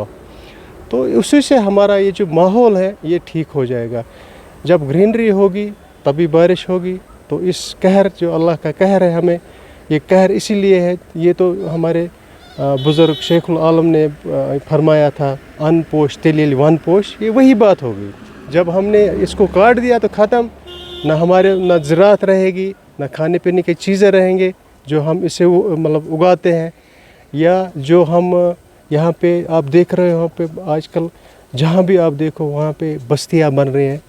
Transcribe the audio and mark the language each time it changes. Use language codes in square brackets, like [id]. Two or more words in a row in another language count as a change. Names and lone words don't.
[ur] تو اسی سے ہمارا یہ جو ماحول ہے یہ ٹھیک ہو جائے گا. جب گرینری ہوگی تبھی بارش ہوگی۔ تو اس قہر جو اللہ کا قہر ہے، ہمیں یہ قہر اسی لیے ہے، یہ تو ہمارے بزرگ شیخ العالم نے فرمایا تھا, [ks] अन पोश तेलील वन पोश, [ur] یہ وہی بات ہوگی. جب ہم نے اس کو کاٹ دیا تو ختم، نہ ہمارے نہ زراعت رہے گی، نہ کھانے پینے کی چیزیں رہیں گے جو ہم اسے مطلب اگاتے ہیں، یا جو ہم یہاں پے آپ دیکھ رہے ہو پے آج کل جہاں بھی آپ دیکھو وہاں پے بستیاں بن رہی ہیں.